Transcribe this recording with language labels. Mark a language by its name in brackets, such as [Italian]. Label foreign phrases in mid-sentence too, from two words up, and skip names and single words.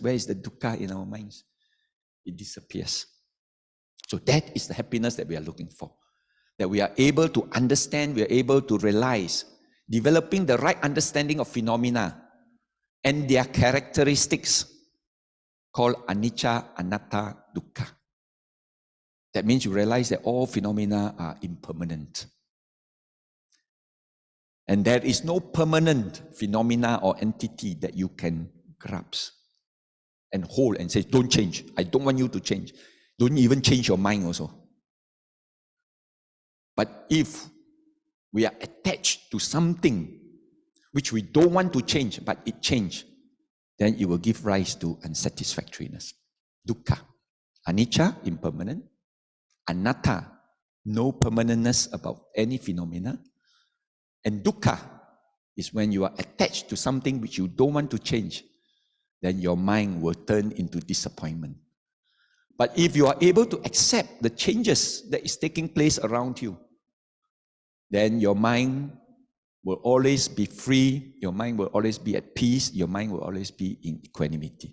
[English] Where is the dukkha in our minds? It disappears. So that is the happiness that we are looking for. That we are able to understand, we are able to realize, developing the right understanding of phenomena and their characteristics called [Pali] anicca, anatta, dukkha. [English] That means you realize that all phenomena are impermanent. And there is no permanent phenomena or entity that you can grasp and hold and say, don't change. I don't want you to change. Don't even change your mind also. But if we are attached to something which we don't want to change, but it changed, then it will give rise to unsatisfactoriness. Dukkha. Anicca, impermanent. Anatta, no permanentness about any phenomena. And dukkha is when you are attached to something which you don't want to change, then your mind will turn into disappointment. But if you are able to accept the changes that is taking place around you, then your mind will always be free, your mind will always be at peace, your mind will always be in equanimity.